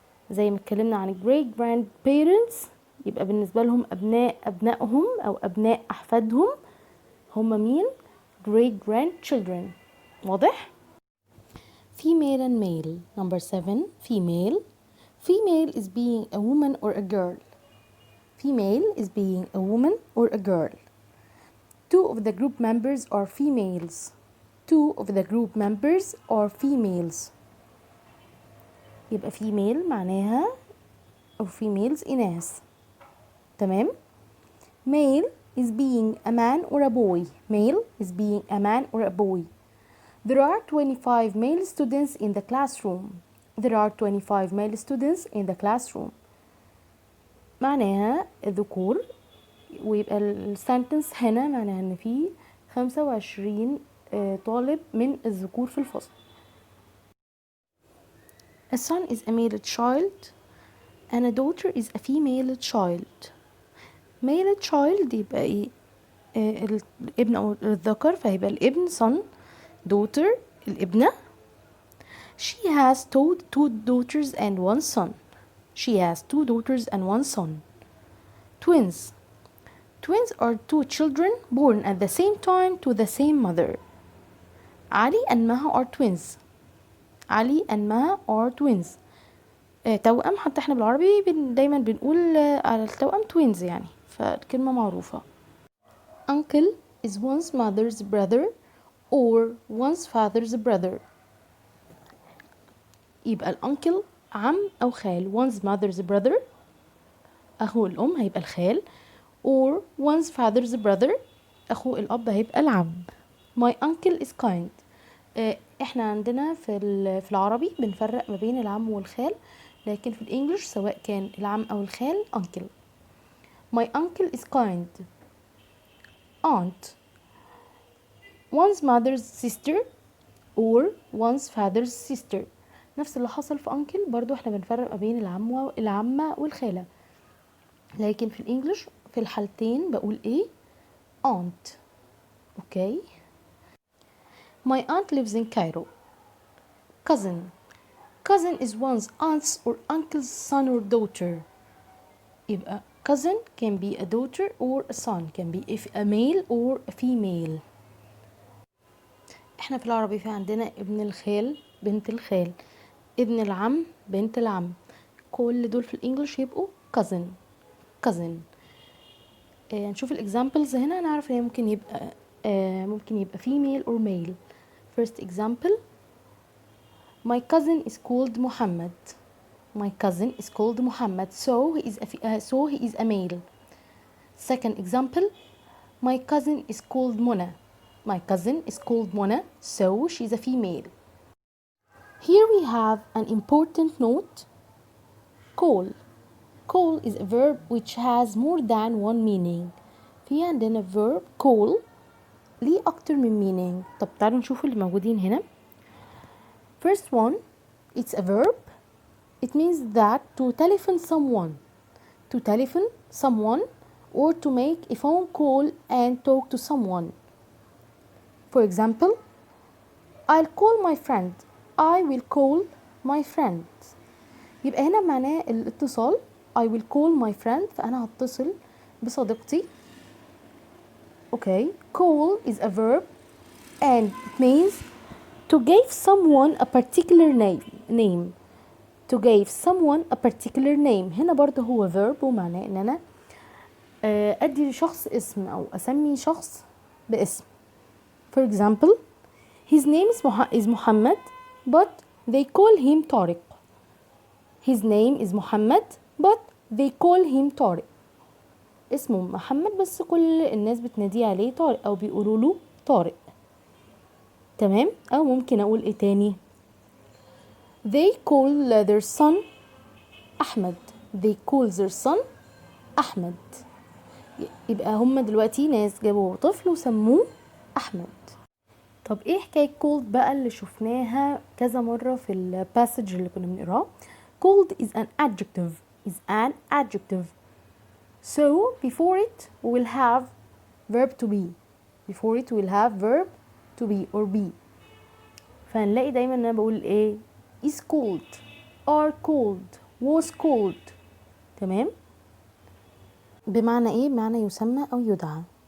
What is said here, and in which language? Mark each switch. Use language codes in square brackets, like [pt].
[ar] زي ما اتكلمنا عن [en] great grandparents [ar] يبقى بالنسبة لهم أبنائهم أو أبناء أحفادهم هم مين؟ [en] great grandchildren. [ar] واضح؟ [en] Female and male. Number 7, female. Female is being a woman or a girl. Female is being a woman or a girl. 2 of the group members are females. 2 of the group members are females. [ar] يبقى female معناها أو females إناث. تمام؟ [en] Male is being a man or a boy. Male is being a man or a boy. There are 25 male students in the classroom. There are 25 male students in the classroom. [ar] معناها الذكور ويبقى السنتنس هنا معناها ان في 25 طالب من الذكور في الفصل. [en] A son is a male child and a daughter is a female child. Male child [ar] يبقى ايه؟ الابن او الذكر فهيبقى الابن son. [en] Daughter [ar] الابنة. [en] She has 2 daughters and 1 son. She has 2 daughters and 1 son. Twins. Twins are 2 children born at the same time to the same mother. Ali and Maha are twins. Ali and Maha are twins. [ar] توأم، حتى احنا بالعربي دايما بنقول على التوأم twins يعني، فالكلمة معروفة. [en] Uncle is one's mother's brother or one's father's brother. [ar] يبقى الأنكل عم أو خال. [en] one's mother's brother [ar] أخو الأم هيبقى الخال، [en] or one's father's brother [ar] أخو الأب هيبقى العم. [en] My uncle is kind. [ar] احنا عندنا في العربي بنفرق ما بين العم والخال، لكن في الانجليش سواء كان العم أو الخال uncle. [en] My uncle is kind. Aunt, one's mother's sister or one's father's sister. [ar] نفس اللي حصل في uncle برضو احنا بنفرق ما بين العمة والخالة، لكن في الانجليش في الحالتين بقول ايه؟ aunt. [en] Okay. My aunt lives in Cairo. Cousin. Cousin is one's aunt's or uncle's son or daughter. يبقى cousin can be a daughter or a son, can be a male or a female. [ar] احنا في العربي في عندنا ابن الخال، بنت الخال، ابن العم، بنت العم. كل دول في الانجليش يبقوا cousin. [en] cousin. [ar] نشوف الاكزامبلز هنا نعرف ان ممكن يبقى [en] female or male. First example, my cousin is called Muhammad. My cousin is called Muhammad, so he is a male. Second example, my cousin is called Mona. My cousin is called Mona, so she's a female. Here we have an important note. Call. Call is a verb which has more than one meaning. [ar] في عندنا verb call ليه أكتر من meaning. طب تعالوا نشوف اللي موجودين هنا. [en] First one, it's a verb. It means that to telephone someone. To telephone someone or to make a phone call and talk to someone. For example, I'll call my friend. I will call my friend. [ar] يبقى هنا معناه الاتصال. [en] I will call my friend. [ar] فأنا هتصل بصديقتي. [en] Okay. Call is a verb and it means to give someone a particular name. To give someone a particular name. [ar] هنا برضه هو verb ومعناه ان انا ادي لشخص اسم او اسمي شخص باسم. [en] For example, his name is Muhammad, but they call him Tariq. His name is Muhammad, but they call him Tariq. [ar] اسمه محمد بس كل الناس بتناديه عليه طارق او بيقولوا له طارق. تمام. او ممكن اقول ايه تاني؟ [en] They call their son [ar] أحمد. [en] They call their son Ahmed. [ar] يبقى هم دلوقتي ناس جابوا طفل وسموه أحمد. طب ايه حكاية called بقى اللي شفناها كذا مرة في الباسج اللي كنا بنقراه؟ [en] Called is an adjective. Is an adjective. So before it we will have verb to be. Before it we will have verb to be or be. [ar] فهنلاقي دايما انا بقول ايه؟ [en] is called, are called, was called. [ar] تمام. بمعنى ايه؟ بمعنى يسمى او يدعى.